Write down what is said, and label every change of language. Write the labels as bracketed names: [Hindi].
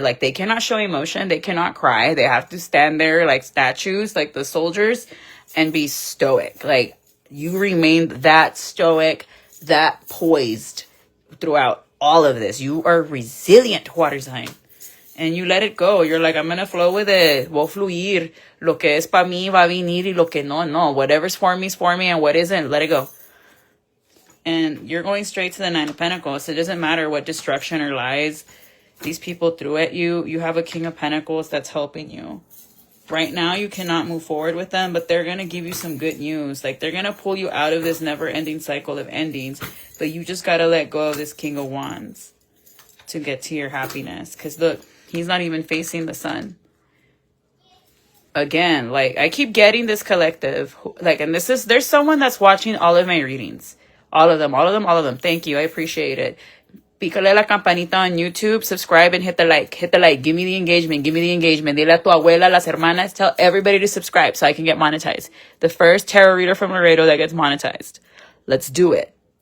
[English] Like, they cannot show emotion, they cannot cry, they have to stand there like statues, like the soldiers, and be stoic. Like, you remained that stoic, that poised throughout all of this. You are resilient, water sign. And you let it go. You're like, I'm going to flow with it. [Spanish] Voy a fluir. Lo que es pa mí va a venir y lo que no, no. [English] Whatever's for me is for me, and what isn't, let it go. And you're going straight to the Nine of Pentacles. It doesn't matter what destruction or lies these people threw at you. You have a King of Pentacles that's helping you. Right now, you cannot move forward with them, but they're going to give you some good news. Like, they're going to pull you out of this never-ending cycle of endings. But you just got to let go of this King of Wands to get to your happiness. Because look, he's not even facing the sun. Again, like, I keep getting this collective. Like, and there's someone that's watching all of my readings. All of them. Thank you. I appreciate it. [Spanish] Pícale la campanita [English] on YouTube, subscribe, and hit the like. Hit the like. Give me the engagement. [Spanish] Dile a tu abuela, las hermanas. [English] Tell everybody to subscribe so I can get monetized. The first tarot reader from Laredo that gets monetized. Let's do it.